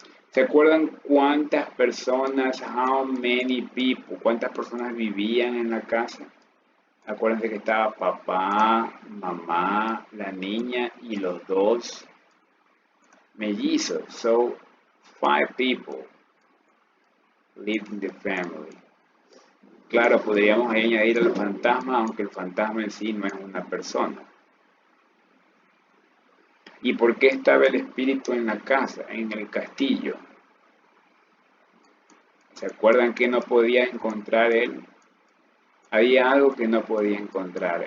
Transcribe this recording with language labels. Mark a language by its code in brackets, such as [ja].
[es] ¿Se acuerdan cuántas personas, [en] how many people, [es] cuántas personas vivían en la casa? Acuérdense que estaba papá, mamá, la niña y los dos mellizos. [en] So, 5 people lived in the family. [es] Claro, podríamos añadir al fantasma, aunque el fantasma en sí no es una persona. ¿Y por qué estaba el espíritu en la casa, en el castillo? ¿Se acuerdan que no podía encontrar él? Había algo que no podía encontrar.